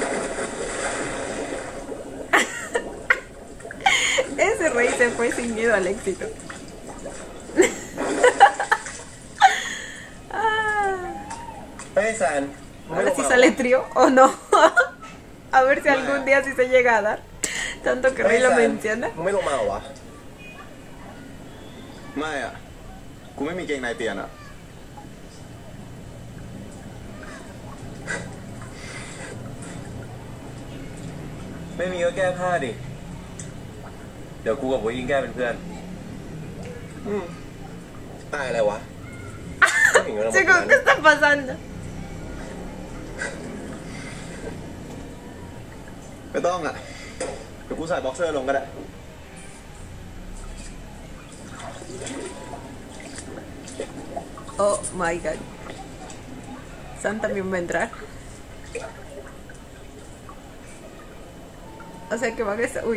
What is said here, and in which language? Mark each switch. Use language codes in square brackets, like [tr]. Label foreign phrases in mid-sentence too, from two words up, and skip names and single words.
[es] Ese rey se fue sin miedo al éxito. [th] เฮ้ยแซน [es] Ahora sí sale trío o no. A ver si algún día sí se llega a dar. Tanto que Rey lo menciona. [th] มึงไม่ลงมาเหรอวะ ไม่อ่ะกูไม่มีเกงในเปลี่ยนอ่ะ ไม่มีก็แก้ผ้าดิ เดี๋ยวกูกับโบอิงแก้เป็นเพื่อน อายอะไรวะ [es] Chicos, ¿qué está pasando? [th] ไม่ต้องอ่ะเดี๋ยวกูใส่บ็อกเซอร์ลงก็ได้ [en] Oh my god. [es] San también va a entrar. O sea que van a estar...